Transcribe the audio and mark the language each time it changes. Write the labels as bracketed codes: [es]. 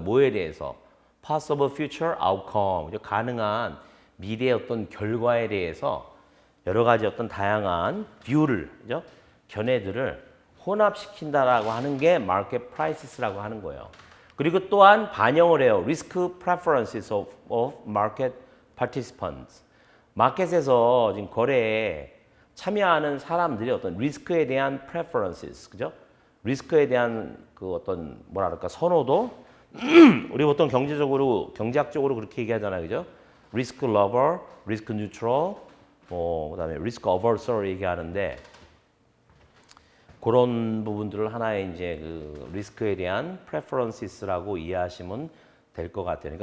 [ko] 뭐에 대해서? [en] possible future outcome, [ko] 그죠? 가능한 미래의 어떤 결과에 대해서 여러 가지 어떤 다양한 뷰를, 그죠? 견해들을 혼합시킨다라고 하는 게 market prices라고 하는 거예요. 그리고 또한 반영을 해요. [en] risk preferences of market participants. [ko] 마켓에서 지금 거래에 참여하는 사람들이 어떤 리스크에 대한 preferences, 그죠? 리스크에 대한 그 어떤 뭐랄까 선호도 우리 보통 경제학적으로 그렇게 얘기하잖아요, 그죠? risk lover, risk neutral, 그다음에 risk averse를 얘기하는데 그런 부분들을 하나의 이제 그 리스크에 대한 preferences라고 이해하시면 될 것 같아요.